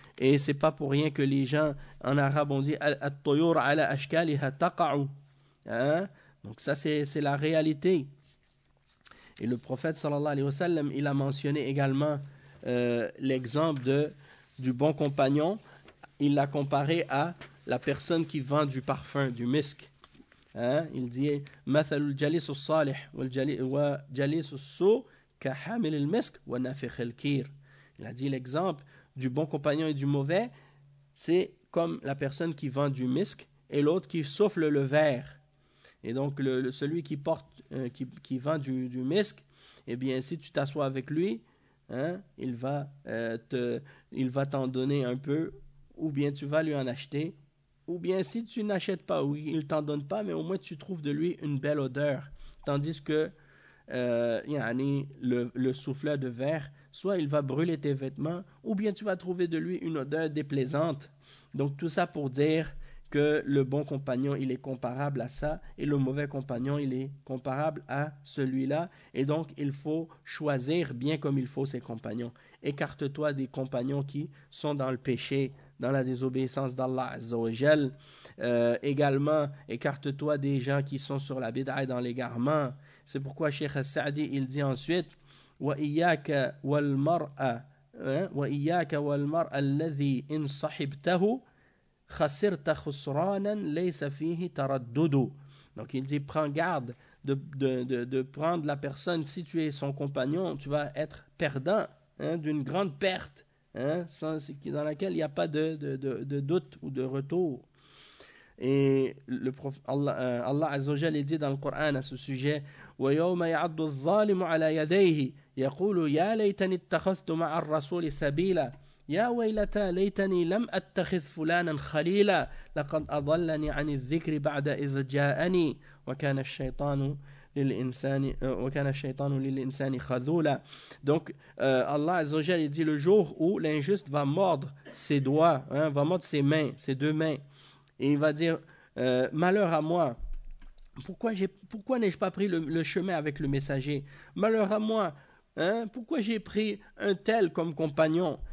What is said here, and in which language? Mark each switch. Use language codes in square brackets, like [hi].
[fr] Et ce n'est pas pour rien que les gens en arabe ont dit « [ar] At-toyur ala ashkaliha taqa'u [fr] ». Hein? Donc ça c'est la réalité. Et le prophète sallallahu alayhi wa sallam, il a mentionné également l'exemple du bon compagnon. Il l'a comparé à la personne qui vend du parfum, du misc. Hein? Il dit [ar] مثل الجليس الصالح والجليس السوء كحامل المسك ونافخ الكير. [fr] Il a dit l'exemple du bon compagnon et du mauvais, c'est comme la personne qui vend du misc et l'autre qui souffle le verre. Et donc celui qui porte qui vend du misc, eh bien si tu t'assois avec lui, hein, il va t'en donner un peu, ou bien tu vas lui en acheter, ou bien si tu n'achètes pas, ou il t'en donne pas, mais au moins tu trouves de lui une belle odeur. Tandis que yani, le souffleur de verre, soit il va brûler tes vêtements, ou bien tu vas trouver de lui une odeur déplaisante. Donc tout ça pour dire que le bon compagnon, il est comparable à ça, et le mauvais compagnon, il est comparable à celui-là. Et donc, il faut choisir bien comme il faut ses compagnons. Écarte-toi des compagnons qui sont dans le péché, dans la désobéissance d'Allah Azza wa Jal. Également, écarte-toi des gens qui sont sur la bid'a et dans l'égarement. C'est pourquoi Cheikh Sa'di, il dit ensuite, [ar] وَإِيَّاكَ وَالْمَرْأَ وَإِيَّاكَ وَالْمَرْأَ الَّذِي إِنْ صَحِبْتَهُ خَسِرْتَ خُسْرَانًا لَيْسَ فِيهِ تَرَدُّدُ. [fr] Donc il dit, prends garde de prendre la personne, si tu es son compagnon, tu vas être perdant, hein, d'une grande perte, hein, dans laquelle il n'y a pas de doute ou de retour. Et le Allah Azza wa Jalla dit dans le Coran à ce sujet, [ar] وَيَوْمَ يَعَضُّ الظَّالِمُ عَلَى يَدَيْهِ يَقُولُ يَا لَيْتَنِي اتَّخَذْتُ مَعَ الرَّسُولِ سَبِيلًا يَا وَيْلَتَا لَيْتَنِي لَمْ أَتَّخِذْ فُلَانًا خَلِيلًا لَقَدْ أَضَلَّنِي عَنِ الذِّكْرِ بَعْدَ إِذْ جَاءَنِي وَكَانَ الشَّيْطَانُ لِلْإِنسَانِ خَذُولًا. [fr] Donc Allah Azza wa Jalla dit, le jour où l'injuste va mordre ses doigts, hein, va mordre ses mains, ses deux mains, et il va dire malheur à moi. Pourquoi n'ai-je pas pris le chemin avec le messager? Malheur à moi, hein? Pourquoi j'ai pris un tel comme compagnon?